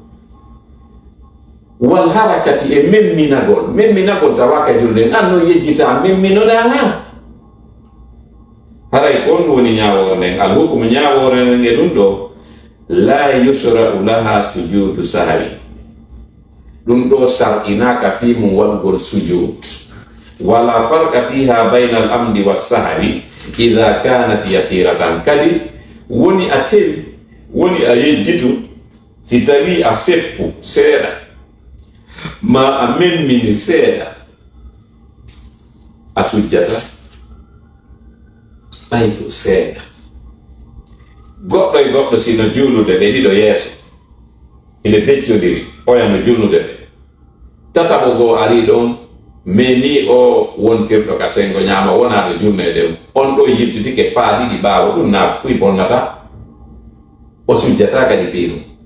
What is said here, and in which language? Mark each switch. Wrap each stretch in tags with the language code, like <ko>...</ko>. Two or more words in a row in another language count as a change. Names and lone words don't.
<ar>والحركات</ar> <ff>e memminagol tawaka e julde nden an noon yejjita memminoɗa ha haray kon woni ñawore nden alhukumu ñawore nden e ɗum ɗo</ff> <ar>لا يشرع لها سجود السهو</ar> <ff>ɗum ɗo sar'inaka fi mum waɗugol sujud</ff> <ar>ولا فرق فيها بين العمد والسهو إذا كانت يسيرة</ar> <ff>kadi woni a tewi woni a yejjitu si tawi a seppu seeɗa ma a memmini seeɗa a sujjata ɓayko seeɗa goɗɗo e goɗɗo sino juulude ɓe ɗiɗo yeeso ine beccodiri oyano julnude ɓe tataɓo goo ari ɗon mais ni o wontirɗo ka sengo ñaama wonaɗo julnede on ɗo yiltitike paa ɗiɗi ɓaawo ɗum na fuy bonnata o sujjata kadi fii ɗum</ff>